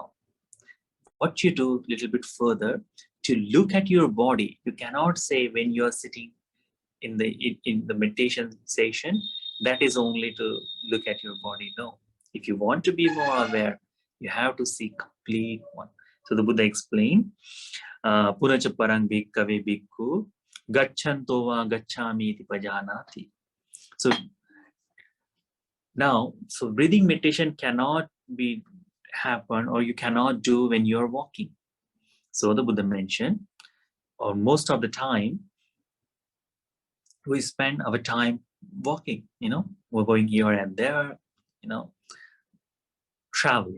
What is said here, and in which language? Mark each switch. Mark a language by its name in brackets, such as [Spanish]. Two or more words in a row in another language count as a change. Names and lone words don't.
[English] What you do a little bit further, to look at your body. You cannot say when you're sitting in the meditation session, that is only to look at your body. No. If you want to be more aware, you have to see complete one. So the Buddha explained, [Pali] Punacha parang bhikkave bhikkhu gacchanto va gacchami iti pajanati. [English] So now, so breathing meditation cannot be happen, or you cannot do when you're walking. So the Buddha mentioned, or most of the time, we spend our time walking, we're going here and there, traveling.